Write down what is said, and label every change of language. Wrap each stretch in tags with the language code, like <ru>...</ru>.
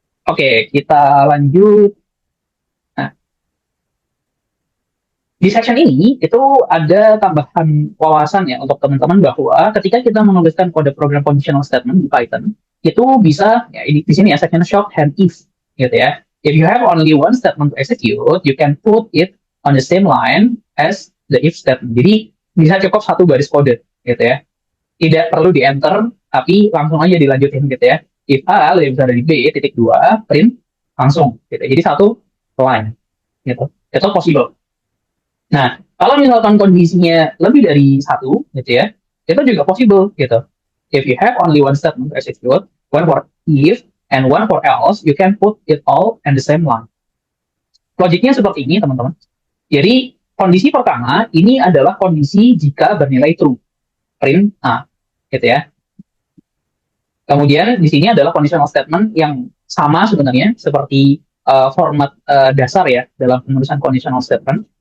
<id>Oke, kita lanjut. Nah, di section ini itu ada tambahan wawasan ya untuk teman-teman bahwa ketika kita menuliskan kode program conditional statement di Python itu bisa ya ini di sini ya section shorthand if gitu ya.</id> <en>If you have only one statement to execute, you can put it on the same line as the if statement.</en> <id>Jadi bisa cukup satu baris kode gitu ya. Tidak perlu di enter tapi langsung aja dilanjutin gitu ya. If A lebih besar dari B titik 2 print langsung gitu. Jadi satu line gitu. Itu possible. Nah, kalau misalkan kondisinya lebih dari satu, gitu ya, itu juga possible, gitu.</id> <en>If you have only one statement to execute, one for if and one for else, you can put it all in the same line.</en> <id>Logiknya seperti ini, teman-teman. Jadi, kondisi pertama, ini adalah kondisi jika bernilai true. print A, gitu ya. Kemudian di sini adalah conditional statement yang sama sebenarnya seperti format dasar ya dalam penulisan conditional statement.</id>